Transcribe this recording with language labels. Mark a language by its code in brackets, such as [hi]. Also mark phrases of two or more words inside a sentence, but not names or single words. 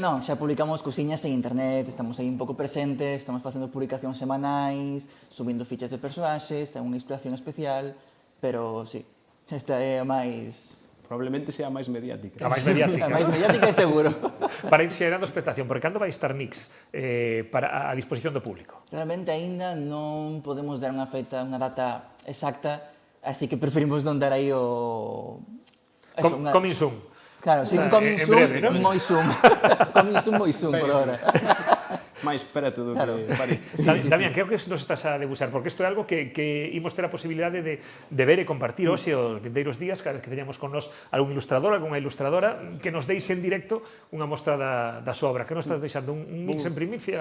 [gl] Non, xa publicamos cousiñas en internet, estamos aí un pouco presentes, estamos facendo publicacións semanais, subindo fichas de personaxes, é unha inspiración especial, pero sí, esta é a máis... Probablemente sea a máis mediática. A máis mediática. A máis mediática é seguro. Para ir xerando expectación, porque cando vai estar Nix para a disposición do público? Realmente aínda non podemos dar unha feita, unha data exacta, así que preferimos non dar aí o... [en] Coming soon. [gl] Claro, sí, [en] coming soon, moi soon. Coming soon, moi soon, [es] por ahora. [gl] máis preto do que París. Damián, creo que nos estás a degustar, porque isto é algo que imos ter a posibilidade de ver e compartir hoxe os vindeiros días, cada vez que teñamos con nos algún ilustrador, algunha ilustradora, que nos deixe en directo unha mostra da súa obra. Que nos estás deixando? Un mix en primicia?